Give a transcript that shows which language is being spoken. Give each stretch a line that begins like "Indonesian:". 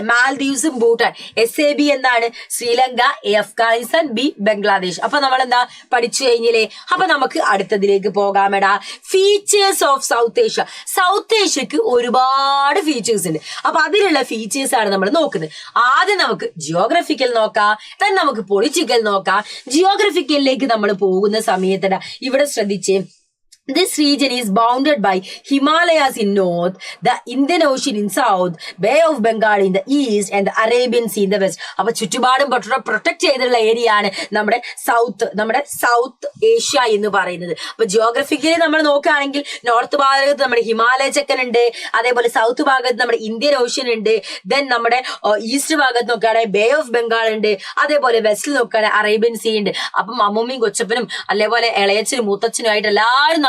Malayalam: മാൽദീവ്സും Bhutan. SAB എന്താണ്? Sri Lanka, Afghanistan, B Bangladesh. അപ്പൊ നമ്മൾ എന്താ പഠിച്ചു കഴിഞ്ഞില്ലേ? അപ്പൊ നമുക്ക് അടുത്തതിലേക്ക് പോകാമെടാ. Features of south Asia. South ഏഷ്യക്ക് ഒരുപാട് ഫീച്ചേഴ്സ് ഉണ്ട്. അപ്പൊ അതിലുള്ള ഫീച്ചേഴ്സ് ആണ് നമ്മൾ നോക്കുന്നത്. ആദ്യം നമുക്ക് ജിയോഗ്രഫിക്കൽ നോക്കാം, then നമുക്ക് പൊളിറ്റിക്കൽ നോക്കാം. ജിയോഗ്രഫിക്കലിലേക്ക് നമ്മൾ പോകുന്ന സമയത്ത് ഇവിടെ ശ്രദ്ധിച്ചേ,
English: this region is bounded by Himalayas in north, the Indian Ocean in south, Bay of Bengal in the east and the Arabian Sea in the west.
Malayalam: അപ്പൊ ചുറ്റുപാടും പ്രൊട്ടക്ട് ചെയ്തിട്ടുള്ള ഏരിയ ആണ് നമ്മുടെ സൗത്ത് ഏഷ്യ എന്ന് പറയുന്നത്. അപ്പൊ ജിയോഗ്രഫിക്കലി നമ്മൾ നോക്കുകയാണെങ്കിൽ നോർത്ത് ഭാഗത്ത് നമ്മുടെ ഹിമാലയ ചക്കൻ ഉണ്ട്, അതേപോലെ സൗത്ത് ഭാഗത്ത് നമ്മുടെ ഇന്ത്യൻ ഓഷ്യൻ ഉണ്ട്, ദെൻ നമ്മുടെ ഈസ്റ്റ് ഭാഗത്ത് നോക്കുകയാണെങ്കിൽ ബേ ഓഫ് ബംഗാൾ ഉണ്ട്, അതേപോലെ വെസ്റ്റിൽ നോക്കുകയാണെങ്കിൽ അറേബ്യൻ സീ ഉണ്ട്. അപ്പം അമ്മൂമ്മയും കൊച്ചപ്പനും അതേപോലെ ഇളയച്ചനും മൂത്തച്ഛനും ആയിട്ട് എല്ലാവരും